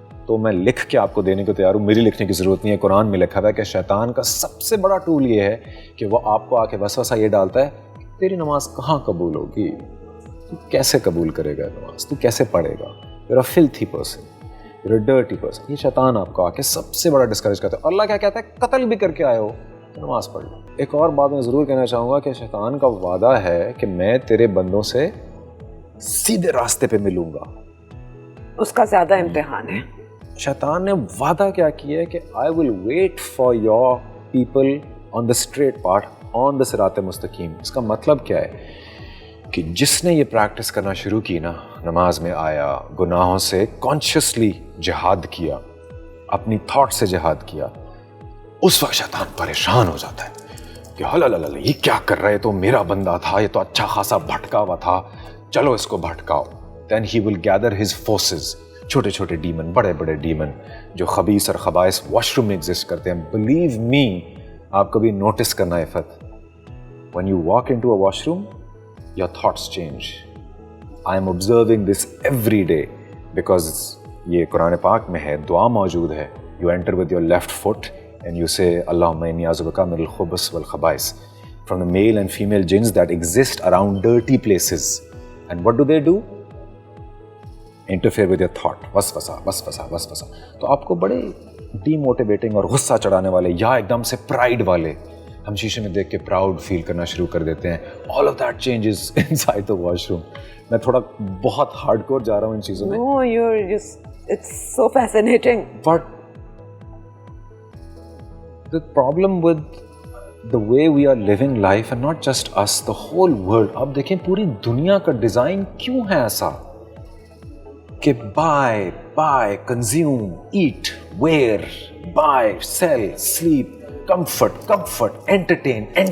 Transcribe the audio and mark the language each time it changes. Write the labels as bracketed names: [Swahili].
[Urdu] تو میں لکھ کے آپ کو دینے کو تیار ہوں, میری لکھنے کی ضرورت نہیں ہے. قرآن میں لکھا ہوا ہے کہ شیطان کا سب سے بڑا ٹول یہ ہے کہ وہ آپ کو آ کے وسوسہ یہ ڈالتا ہے تیری نماز کہاں قبول ہوگی, تو کیسے قبول کرے گا نماز, تو کیسے پڑھے گا, [English] you're a filthy person, you're a dirty person. [Urdu] یہ شیطان آپ کو آ کے سب سے بڑا ڈسکریج کرتا ہے. اللہ کیا کہتا ہے, قتل بھی کر کے آئے ہو تو نماز پڑھ لو. ایک اور بات میں ضرور کہنا چاہوں گا کہ شیطان کا وعدہ ہے کہ میں تیرے بندوں سے سیدھے راستے پہ ملوں گا. اس کا زیادہ امتحان ہے. شیطان نے وعدہ کیا کیا ہے کہ [English] I will wait for your people on the straight path, on the صراط [Urdu] مستقیم. اس کا مطلب کیا ہے کہ جس نے یہ پریکٹس کرنا شروع کی نا, نماز میں آیا, گناہوں سے کانشیسلی جہاد کیا, اپنی تھاٹ سے جہاد کیا, اس وقت شیطان پریشان ہو جاتا ہے کہ ہلا یہ کیا کر رہے, تو میرا بندہ تھا, یہ تو اچھا خاصا بھٹکا ہوا تھا, چلو اس کو بھٹکاؤ. [English] Then he will gather his forces, [Urdu] چھوٹے چھوٹے ڈیمن, بڑے بڑے ڈیمن جو خبیث اور خبائث واش روم میں ایگزسٹ کرتے ہیں. بلیو می, آپ کبھی نوٹس کرنا ہے فت, when you walk into a washroom, your thoughts change. I am observing this every day because یہ قرآن پاک میں ہے, دعا موجود ہے. [English] You enter with your left foot and you say [Arabic] Allahumma inni a'udhu min al-khubuth wal-khaba'is, [English] from the male and female jinns that exist around dirty places. And what do? Interfere with your thought. [Urdu] وسوسہ. تو آپ کو بڑے D motivating اور غصہ چڑھانے والے یا ایک دم سے پرائڈ والے, ہم شیشے میں دیکھ کے پراؤڈ فیل کرنا شروع کر دیتے ہیں. [English] All of that changes inside the washroom. [Urdu] میں تھوڑا بہت ہارڈ کور جا رہا ہوں ان چیزوں میں. [English] No, it's so fascinating. But the problem with the way we are living life, and not just us, the whole world, [Urdu] آپ دیکھیں پوری دنیا کا ڈیزائن کیوں ہے ایسا کہ [English] buy, consume, eat, wear, buy, sell, sleep, comfort, entertain.